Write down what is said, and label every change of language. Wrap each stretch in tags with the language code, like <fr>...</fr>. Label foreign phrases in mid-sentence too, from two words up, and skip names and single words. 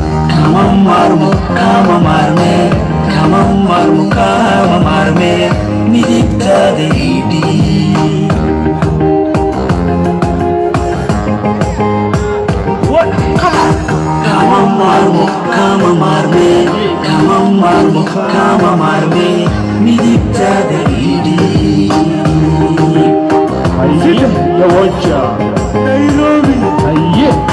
<so>Kama maarmo, kama maarme, kama maarmo, kama maarme, midigtaada ii dhiib.</so> <en>What? Come on.</en> <so>Kama maarmo, kama maarme, kama maarmo, kama maarme, midigtaada ii dhiib. Haye, ya waja. Nairobi. Haye.</so>